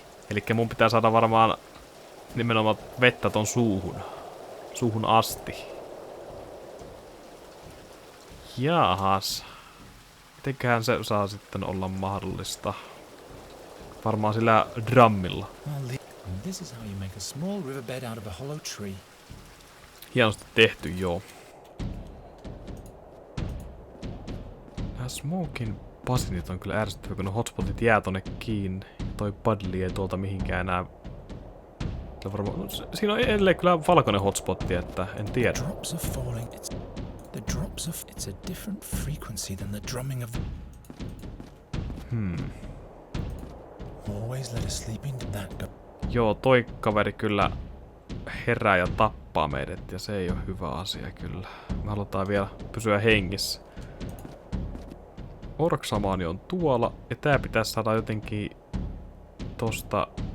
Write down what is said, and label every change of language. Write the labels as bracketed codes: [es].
[fi] Elikkä mun pitää saada varmaan nimenomaan vettä ton suuhun asti. Jaahas. Mitenköhän se saa sitten olla mahdollista? Varmaan sillä drummilla. [en] This is how you make a small riverbed out of a hollow tree. [fi] Hienosti tehty, joo. Nää smokin basinit on kyllä ärsyttävä, kun ne hotspotit jää tonne kiinni. Toi paddli ei tuolta mihinkään enää... Siinä on edelleen kyllä valkoinen hotspotti, että en tiedä. [en] Drops are falling. It's a different frequency than the drumming of... Always let a sleeping that go. [fi] Joo, toi kaveri kyllä herää ja tappaa meidät, ja se ei ole hyvä asia kyllä. Me halutaan vielä pysyä hengissä. Orksamaani on tuolla, ja tää pitäisi saada jotenkin tosta...